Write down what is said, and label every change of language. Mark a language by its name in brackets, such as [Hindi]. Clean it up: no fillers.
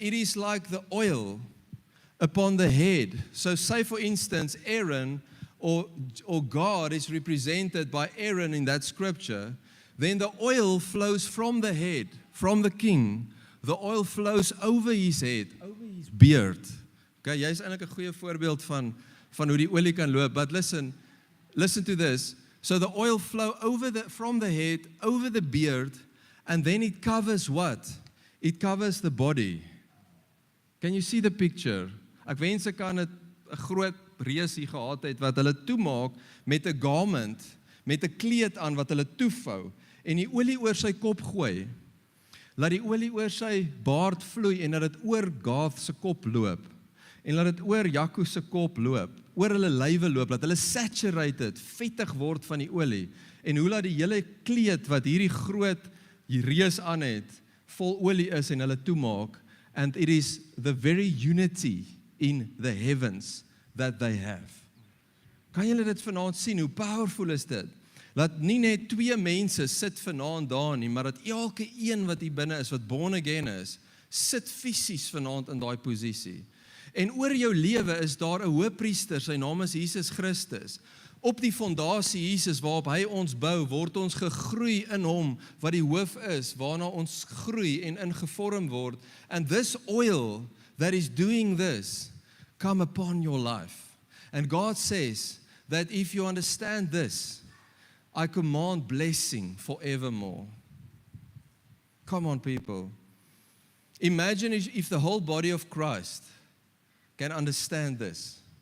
[English] It is like the oil upon the head. So say for instance, Aaron or God is represented by Aaron in that scripture. Then the oil flows from the head, from the king. The oil flows over his head, over his beard. [Afrikaans] Okay, jy is eintlik 'n goeie voorbeeld van hoe die olie kan loop. [English] But listen to this. So the oil flow from the head, over the beard, and then it covers what? It covers the body. Can you see the picture? [Afrikaans] Ek wens ek kan 'n groot reus hier gehad het wat hulle toemaak met 'n garment, met 'n kleed aan wat hulle toevou en die olie oor sy kop gooi. Laat die olie oor sy baard vloei en laat dit oor Gath se kop loop. En laat dit oor Jaco se kop loop, oor hulle lywe loop, laat hulle saturated, vettig word van die olie. En hoe laat die hele kleed wat hierdie groot reus aan het, vol olie is en hulle toemaak, [English] and it is the very unity in the heavens that they have. [Afrikaans] Kan julle dit vanaand sien? Hoe powerful is dit? Laat nie net twee mense sit vanaand daar nie, maar dat elke een wat hier binne is, wat [English] born again [Afrikaans] is, sit fisies vanaand in daai posisie. En oor jou lewe is daar 'n hoëpriester, sy naam is Jesus Christus. Op die fondasie Jesus waarop hy ons bou, word ons gegroei in hom, wat die hoof is, waarna ons groei en ingevorm word. [English] And this oil that is doing this, come upon your life. And God says that if you understand this, I command blessing forevermore. Come on, people. Imagine if the whole body of Christ can understand this.